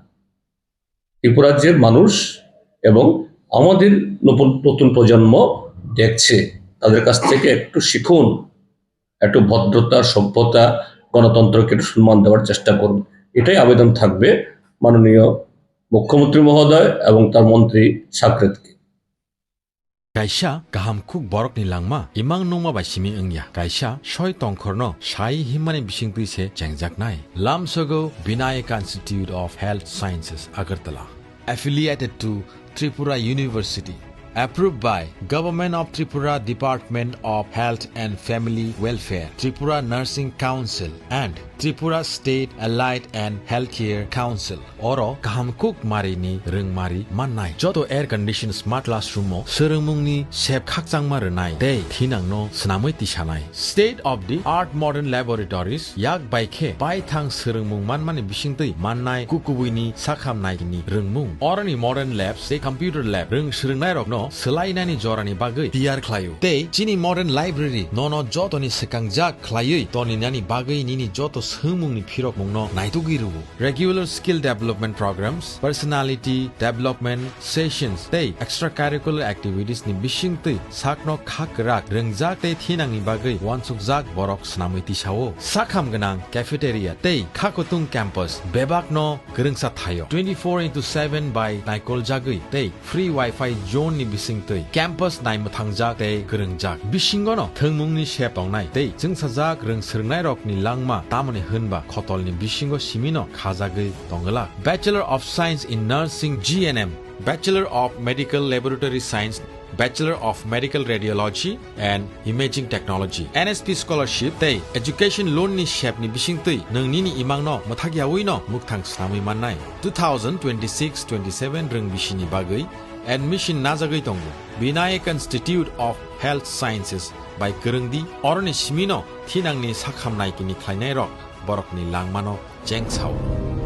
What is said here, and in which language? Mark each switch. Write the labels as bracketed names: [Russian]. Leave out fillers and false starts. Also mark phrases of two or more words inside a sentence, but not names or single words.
[Bangla] ত্রিপুরাজ্যের মানুষ এবং আমাদের নতুন প্রজন্ম দেখছে, তাদের কাছ থেকে একটু শিখুন, একটু ভদ্রতা, সভ্যতা, গণতন্ত্রকে একটু সম্মান দেওয়ার চেষ্টা করুন। এটাই আবেদন থাকবে মাননীয় মুখ্যমন্ত্রী মহোদয় এবং তার মন্ত্রী সাকরেতকে। [Kok Borok] Kaisa kaham kuk borok ni langma imang nongma bai simi engya kaisa soi tongkhorno sai himani bising tuise jengjak nai Lamsogo [English] Vinayaka Institute of Health Sciences Agartala affiliated to Tripura University, approved by Government of Tripura Department of Health and Family Welfare, Tripura Nursing Council and Tripura State Allied and Healthcare Council. [Kok Borok] Oro kahamkuk mari ni rengmari mannai joto [English] air conditioned smart classroom [Kok Borok] mo serengmung ni sep khakchangma renai dei thinang no snamui tisanai [English] state of the art modern laboratories [Kok Borok] yak baikhe bai thang serengmung manmani bisingtui mannai kukubui ni sakham nai ni rengmung orani [English] modern labs [Kok Borok] se [English] computer lab [Kok Borok] reng serengnai rok no selainani jorani bagui tiar khlayu dei chini [English] modern library [Kok Borok] nono joto ni sekangjak khlayui toni nani bagui nini joto sumung ni phirok mungno naitugiru [English] regular skill development programs, personality development sessions [Kok Borok] tei [English] extracurricular activities [Kok Borok] ni bisingtui sakno khakrak rengjak tei thinang ni bagui wansukjak borok snamui tisao sakham ganang cafeteria tei khakotung campus bebakno gerengsa thayo 24/7 by naikol jagui tei [English] free wifi [Kok Borok] zone ni bisingtui campus naimuthangjak tei gerengjak bisingono thengmungni shep tongnai tei jungsajak reng serngnai rok ni langma tamoni hunba khotol ni bisingo simino khajagui tongala [English] Bachelor of Science in Nursing GNM, Bachelor of Medical Laboratory Science, Bachelor of Medical Radiology and Imaging Technology, [Kok Borok] NSP Scholarship tei [English] Education Loan [Kok Borok] ni shep ni bisingtui nongni ni imangno mathagyawi no mukthang snamui mannai 2026-27 reng bisini bagui admission najagui tongo Vinayaka Institute of Health Sciences by Kerengdi oroni simino thinangni sakhamnai kini khlainai rok borokni langmano jengchao